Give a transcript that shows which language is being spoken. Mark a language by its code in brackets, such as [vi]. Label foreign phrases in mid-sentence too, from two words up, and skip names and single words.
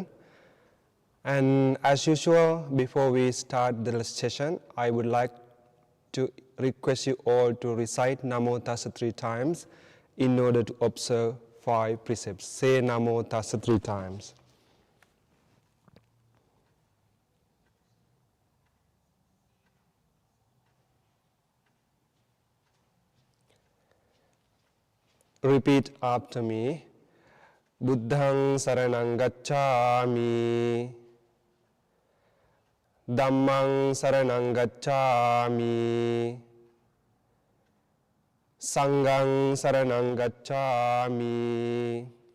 [en] And as usual, before we start the session, I would like to request you all to recite Namo Tassa 3 times in order to observe 5 precepts. Say Namo Tassa 3 times. Repeat after me. [pi] Buddhang saranang gacchami. Dhammang saranang gacchami. Sanghang saranang gacchami.